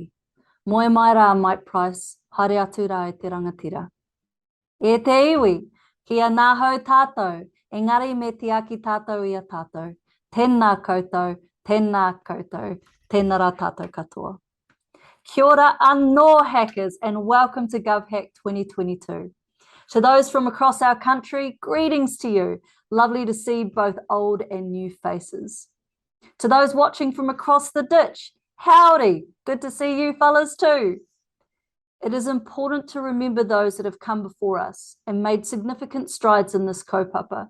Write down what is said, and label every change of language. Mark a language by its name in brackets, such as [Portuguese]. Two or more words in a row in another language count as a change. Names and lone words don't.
[Māori] Moe mai rā Mike Price, haere atu rā e te rangatira. E te iwi, kia nāhau tātou, engari me te aki tātou i a tātou. Tēnā koutou, tēnā koutou, tēnā rā tātou katoa. Kia ora anō [English] hackers and welcome to GovHack 2022. To those from across our country, greetings to you. Lovely to see both old and new faces. To those watching from across the ditch, howdy, good to see you fellas too. It is important to remember those that have come before us and made significant strides in this kaupapa.